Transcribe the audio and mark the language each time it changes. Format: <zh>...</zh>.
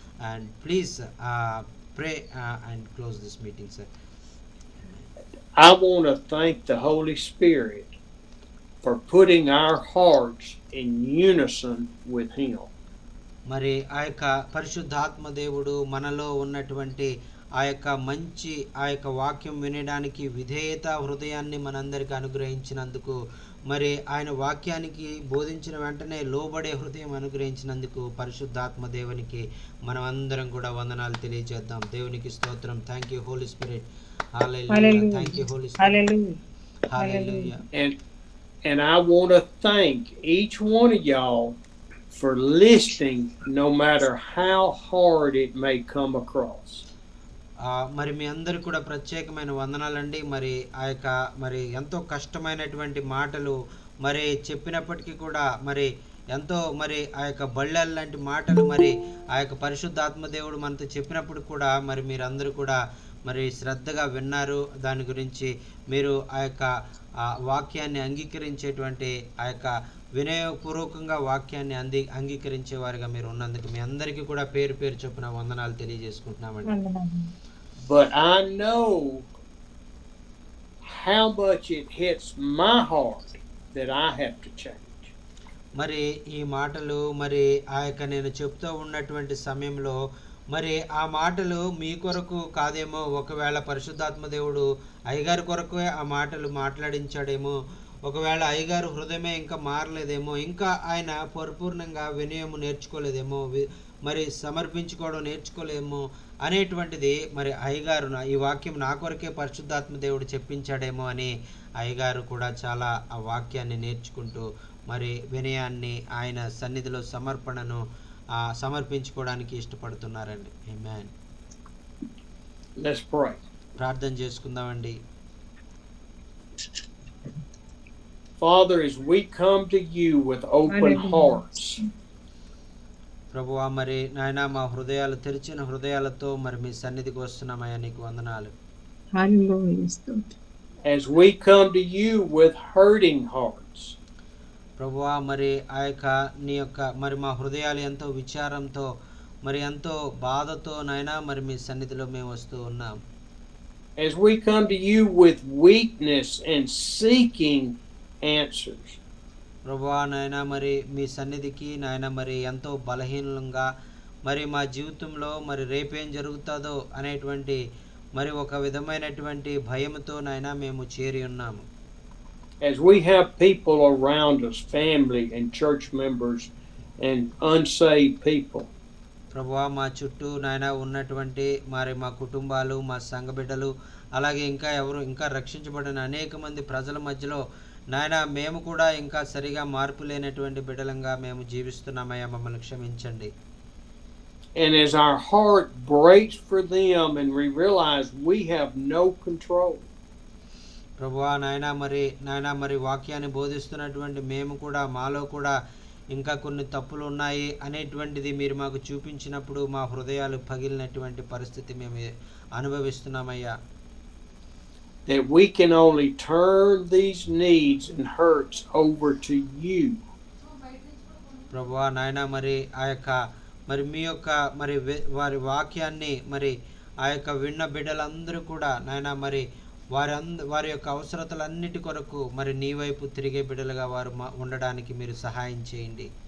<en>And please pray and close this meeting, sir. I want to thank the Holy Spirit for putting our hearts in unison with him.</en> <te>మరి ఆ యొక్క పరిశుద్ధాత్మ దేవుడు మనలో ఉన్నటువంటి ఆ యొక్క వాక్యం వినడానికి విధేయత హృదయాన్ని మనందరికీ అనుగ్రహించినందుకు, మరి ఆయన వాక్యానికి బోధించిన వెంటనే లోబడే హృదయం అనుగ్రహించినందుకు పరిశుద్ధాత్మ దేవునికి మనం అందరం కూడా వందనాలు తెలియజేద్దాం. దేవునికి స్తోత్రం.</te> <en>Thank you Holy Spirit. Hallelujah. Thank you Holy Spirit. Hallelujah. And I want to thank each one of y'all for listening, no matter how hard it may come across.</en> <te>మరి మీ అందరు కూడా ప్రత్యేకమైన వందనాలండి. మరి ఎంతో కష్టమైనటువంటి మాటలు మరి చెప్పినప్పటికీ కూడా మరి ఎంతో మరి ఆ యొక్క బళ్ళెల లాంటి మాటలు మరి ఆ యొక్క పరిశుద్ధాత్మ దేవుడు మనతో చెప్పినప్పుడు కూడా మరి మీరందరూ కూడా మరి శ్రద్ధగా విన్నారు. దాని గురించి మీరు ఆ యొక్క వాక్యాన్ని అంగీకరించేటువంటి ఆ యొక్క వినయపూర్వకంగా వాక్యాన్ని అంగీకరించే వారిగా మీరు ఉన్నందుకు మీ అందరికీ కూడా పేరు పేరు చొప్పున వందనాలు తెలియజేసుకుంటున్నామండి.</te> <en>But I know how much it hits my heart that I have to change.</en> <te>మరి ఈ మాటలు మరి ఆ యొక్క నేను చెప్తూ ఉన్నటువంటి సమయంలో మరి ఆ మాటలు మీ కొరకు కాదేమో, ఒకవేళ పరిశుద్ధాత్మ దేవుడు అయ్యగారి కొరకు ఆ మాటలు మాట్లాడించాడేమో, ఒకవేళ అయ్యగారు హృదయమే ఇంకా మారలేదేమో, ఇంకా ఆయన పరిపూర్ణంగా వినయము నేర్చుకోలేదేమో, మరి సమర్పించుకోవడం నేర్చుకోలేము అనేటువంటిది మరి అయ్యగారు ఈ వాక్యం నా కొరకే పరిశుద్ధాత్మ దేవుడు చెప్పించాడేమో అని అయ్యగారు కూడా చాలా ఆ వాక్యాన్ని నేర్చుకుంటూ మరి వినయాన్ని ఆయన సన్నిధిలో సమర్పణను సమర్పించుకోవడానికి ఇష్టపడుతున్నారండి. ఆమేన్.</te> <en>Let's pray.</en> <te>ప్రార్థన చేసుకుందామండి.</te> <en>Father, as we come to you with open hearts,</en> <te>ప్రభువా మరి నాయన మా హృదయాలు తెరిచిన హృదయాలతో మరి మీ సన్నిధికి వస్తున్నామయ్యా, నీకు వందనాలు.</te> <en>as we come to you with hurting hearts,</en> <te>ప్రభువా మరి ఆ యొక్క నీ యొక్క మరి మా హృదయాలు ఎంతో విచారంతో మరి ఎంతో బాధతో నాయన మరి మీ సన్నిధిలో మేము వస్తూ ఉన్నాం.</te> <en>as we come to you with weakness and seeking answers,</en> <te>ప్రభువా నాయన మరి మీ సన్నిధికి నాయన మరి ఎంతో బలహీనంగా మరి మా జీవితంలో మరి రేపేం జరుగుతుందో అనేటువంటి మరి ఒక విధమైనటువంటి భయంతో నాయన మేము చేరి ఉన్నాము.</te> <en>as we have people around us, family and church members and unsaved people,</en> <te>ప్రభువా మా చుట్టూ నాయన ఉన్నటువంటి మరి మా కుటుంబాలు, మా సంఘ బిడ్డలు, అలాగే ఇంకా రక్షించబడిన అనేక మంది ప్రజల మధ్యలో నాయన మేము కూడా ఇంకా సరిగా మార్పు లేనటువంటి బిడ్డలంగా మేము జీవిస్తున్నామయ్యా, మమ్మల్ని క్షమించండి.</te> <en>and as our heart breaks for them and we realize we have no control,</en> <te>ప్రభువా నాయన మరి వాక్యాన్ని బోధిస్తున్నటువంటి మేము కూడా మాలో కూడా ఇంకా కొన్ని తప్పులు ఉన్నాయి అనేటువంటిది మీరు మాకు చూపించినప్పుడు మా హృదయాలు పగిలినటువంటి పరిస్థితి మేము అనుభవిస్తున్నామయ్యా.</te> <en>that we can only turn these needs and hurts over to you,</en> <te>ప్రభువా నాయన మరి ఆ యొక్క మరి మీ యొక్క మరి వారి వాక్యాన్ని మరి ఆ యొక్క విన్న బిడ్డలందరూ కూడా నాయన మరి వారి యొక్క అవసరతలన్నిటి కొరకు మరి నీ వైపు తిరిగే బిడ్డలుగా వారు ఉండడానికి మీరు సహాయం చేయండి.</te>